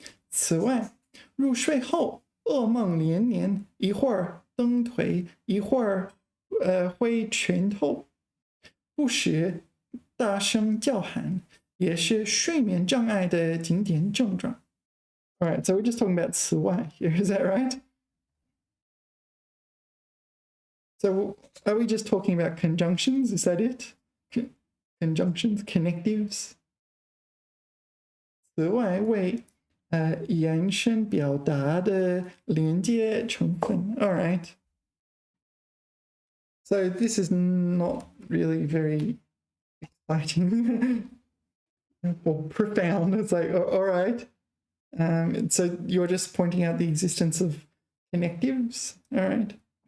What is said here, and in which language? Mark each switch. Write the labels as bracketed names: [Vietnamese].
[Chinese] 此外，入睡后噩梦连连，一会儿蹬腿，一会儿挥拳头，不时大声叫喊，也是睡眠障碍的经典症状。 [English] All right, so we're just talking about 此外 here, is that right? So are we just talking about conjunctions? Is that it? Conjunctions, connectives. [Chinese] 此外为延伸表达的连接成分。 [English] All right. So this is not really very exciting or profound. It's like, all right. So you're just pointing out the existence of connectives. All right.